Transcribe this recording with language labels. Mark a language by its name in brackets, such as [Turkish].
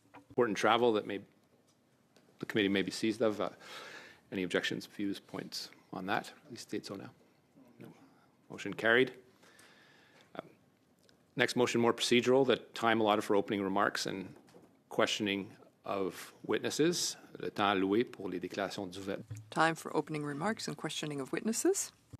[English] Important travel that the committee may be seized of. Any objections, views, points on that? Please state so now. No. Motion carried. Next motion, more procedural, the time allotted for opening remarks and questioning of witnesses. [French] Le temps alloué pour les déclarations d'ouverture. [English] Time for opening remarks and questioning of witnesses.